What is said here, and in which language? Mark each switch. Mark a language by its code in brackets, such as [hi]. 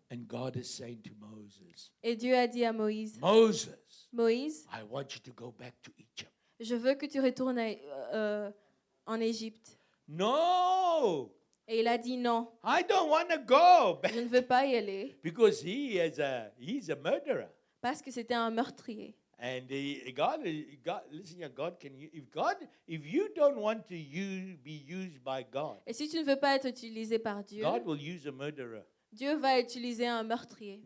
[en] And God is saying to Moses, [fr] Et Dieu a dit à Moïse, [en] Moses, [fr] Moïse, [en] I want you to go back to Egypt. [fr] je veux que tu retournes en Égypte. [en] No, [fr] Et il a dit non, [en] I don't want to go back [fr] je ne veux pas y aller, [en] because he's a murderer. [fr] parce que c'était un meurtrier. [en] And God, listen here, God can if you don't want to be used by God, [fr] Et si tu ne veux pas être utilisé par Dieu, [en] God will use a murderer. [fr] Dieu va utiliser un meurtrier.